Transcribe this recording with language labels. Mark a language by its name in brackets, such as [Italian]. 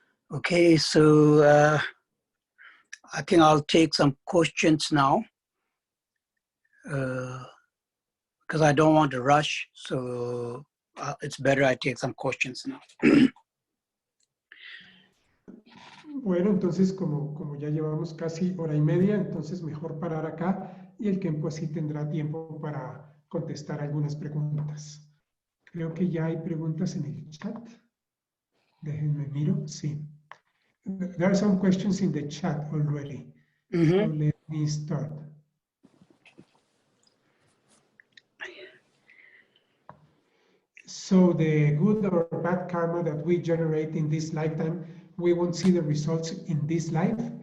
[English] Okay, so I think I'll take some questions now because I don't want to rush. So it's better I take some questions now. [Spanish] Bueno, entonces como ya llevamos casi hora y media, entonces mejor parar acá y el Khempo así tendrá tiempo para contestar algunas preguntas. Creo que ya hay preguntas en el chat. Déjenme miro, sí. [English] There are some questions in the chat already. So let me start. So the good or bad karma that we generate in this lifetime, we won't see the results in this life.